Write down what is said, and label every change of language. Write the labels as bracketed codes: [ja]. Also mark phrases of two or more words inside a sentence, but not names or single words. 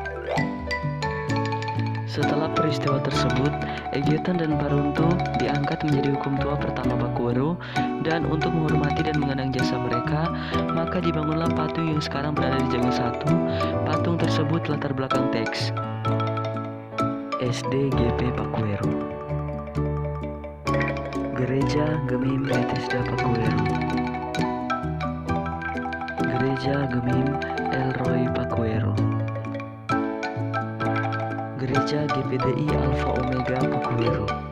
[id] Setelah peristiwa tersebut, Egetan dan Paruntu diangkat menjadi hukum tua pertama Pakuwero, dan untuk menghormati dan mengenang jasa mereka, maka dibangunlah patung yang sekarang berada di Jaga 1. Patung tersebut latar belakang teks SDGP Pakuwero. Gereja Gemim Bethesda Pakuwero. Gereja Gemim Elroy Pakuwero. Gereja GPDI Alpha Omega Pakuwero.